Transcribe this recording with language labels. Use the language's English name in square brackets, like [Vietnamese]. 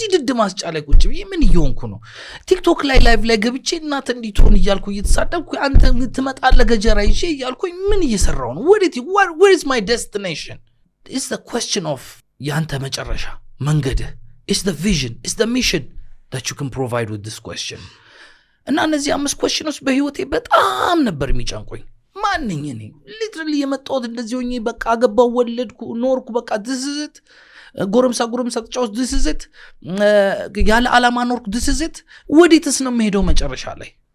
[Amharic] እዚህ ድድ ማስጫ ላይ ቁጭ ብዬ ምን እየሆንኩ ነው? ቲክቶክ ላይ ላይቭ ላይ ገብቼ እናት እንዲትሆን እያልኩ እየተሳደብኩ አንተ ትመጣለህ ገጀራ ይዤ እያልኩኝ ምን እየሰራው ነው? [English] where is my destination? It's the question of [Amharic] ያንተ መጨረሻ መንገድህ. [English] It's the vision, it's the mission that you can provide with this question. [Amharic] እና እነዚህ 5 questions በህይወቴ በጣም ነበር የሚጨንቁኝ። ማንኝ እኔ ሊትራሊ የመጣሁት እንደዚህ ሆኜ በቃ አገባው ወለድኩ ኖርኩ በቃ [English] this is it [Amharic] ጎረምሳ ተጫውስ this is it ያለ ዓላማ ኖርኩ this is it ወዴትስ ነው የምሄደው መጨረሻ ላይ?